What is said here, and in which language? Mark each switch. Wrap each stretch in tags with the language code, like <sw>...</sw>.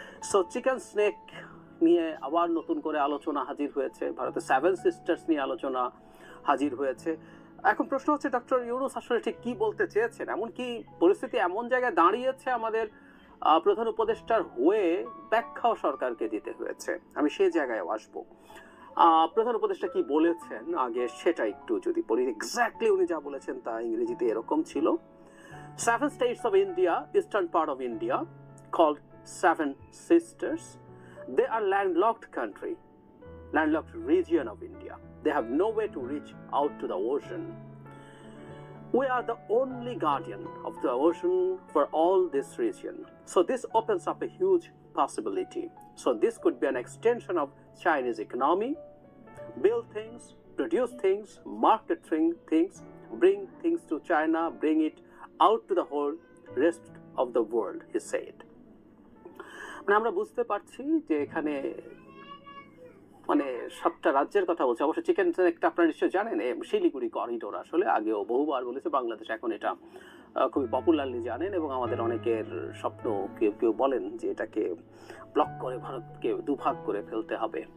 <bn>So chicken snake নিয়ে আবার নতুন করে আলোচনা হাজির হয়েছে, ভারতের 7 সিস্টার্স নিয়ে আলোচনা হাজির হয়েছে। এখন প্রশ্ন হচ্ছে ডক্টর ইউনূস আসলে ঠিক কি বলতে চেয়েছেন? এমনকি পরিস্থিতি এমন জায়গায় দাঁড়িয়েছে আমাদের প্রধান উপদেষ্টার হয়ে ব্যাখ্যাও সরকারকে দিতে হয়েছে। আমি সেই জায়গায় আসবো। প্রধান উপদেষ্টা কি বলেছেন আগে সেটা একটু যদি পড়ি। এক্স্যাক্টলি উনি যা বলেছেন তা ইংরেজিতে এরকম ছিল:</bn> <en>7 states of India, eastern part of India, called 7 sisters. They are landlocked country, landlocked region of India. They have no way to reach out to the ocean. We are the only guardian of the ocean for all this region. So this opens up a huge possibility. So this could be an extension of Chinese economy, build things, produce things, market things, bring things to China, bring it out to the whole rest of the world, he said.</en> <bn>মানে আমরা বুঝতে পারছি যে এখানে মানে 7টা রাজ্যের কথা বলছে। অবশ্য চিকেন স্নেকটা আপনারা নিশ্চয়ই জানেন, শিলিগুড়ি করিডোর আসলে আগেও বহুবার বলেছে বাংলাদেশ, এখন এটা খুবই পপুলারলি জানেন এবং আমাদের অনেকের স্বপ্ন। কেউ কেউ বলেন যে এটাকে ব্লক করে ভারতকে দুভাগ করে ফেলতে হবে।</bn>